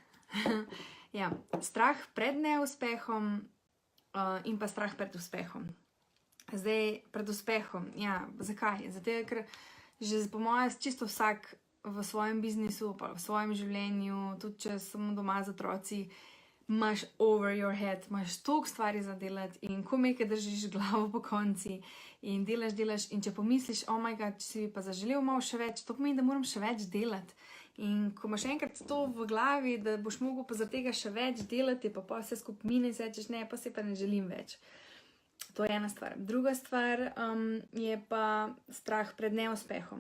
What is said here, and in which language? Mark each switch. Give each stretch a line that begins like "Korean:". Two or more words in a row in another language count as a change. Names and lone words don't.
Slovenian: Ja, strah pred neuspehom in pa strah pred uspehom. Zdaj, pred uspehom, ja, zakaj? Zato, ker že po mojem čisto vsak v svojem biznisu, pa v svojem življenju, tudi če samo doma z otroci, imaš
English: over your head,
Slovenian: imaš toliko stvari za delati in komaj držiš glavo po konci in delaš in če pomisliš,
English: oh my god,
Slovenian: če si pa zaželel malo še več, to pomeni, da moram še več delati. In ko imaš enkrat to v glavi, da boš mogel pa zaradi tega še več delati, pa vse skupaj mine in se rečeš, ne, pa se pa ne želim več. To je ena stvar. Druga stvar je pa strah pred neuspehom.